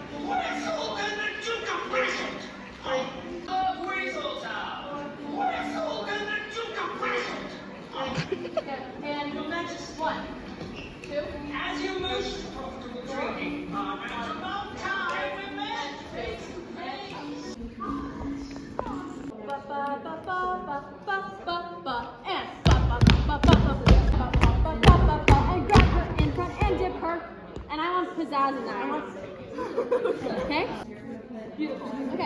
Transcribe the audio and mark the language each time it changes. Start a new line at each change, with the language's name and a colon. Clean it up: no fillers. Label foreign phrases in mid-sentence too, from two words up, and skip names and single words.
English: Whistle and the Duke of Weaseltown. Of Weaseltown. Whistle and the Duke of Weaseltown. And Your Majesty, 1, 2, as you most profitable drinking, it's about time we met. ba ba ba ba ba ba ba and ba ba ba ba ba ba ba ba ba and grab her in front and dip her. And I want pizzazz in that. I want. Okay. Beautiful. Okay.